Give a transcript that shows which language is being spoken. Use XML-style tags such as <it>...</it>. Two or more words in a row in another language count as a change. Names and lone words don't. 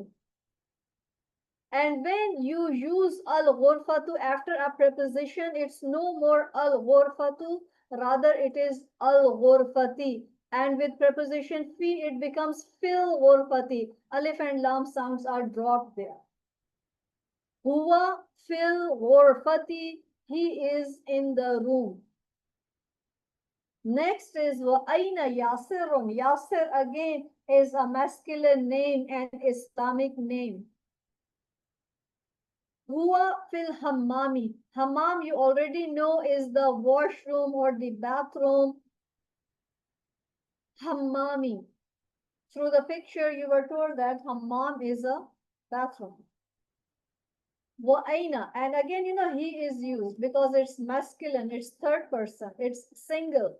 <en>And when you use al-ghurfatu after a preposition, it's no more al-ghurfatu, rather it is al-ghurfati. And with preposition fi, it becomes</en> <ar>في الغرفة.</ar> <en>Alif and lam sounds are dropped there.</en> <ar>هو في الغرفة.</ar> <en>He is in the room. Next is</en> <ar>وأين ياسر.</ar> <en>Yasir again is a masculine name and Islamic name.</en> <ar>هو في الحمام.</ar> <en>Hammam you already know is the washroom or the bathroom. Hammami. Through the picture you were told that hammam is a bathroom.</en> <ar>وأين.</ar> <en>And again, he is used because it's masculine, it's third person, it's single.</en>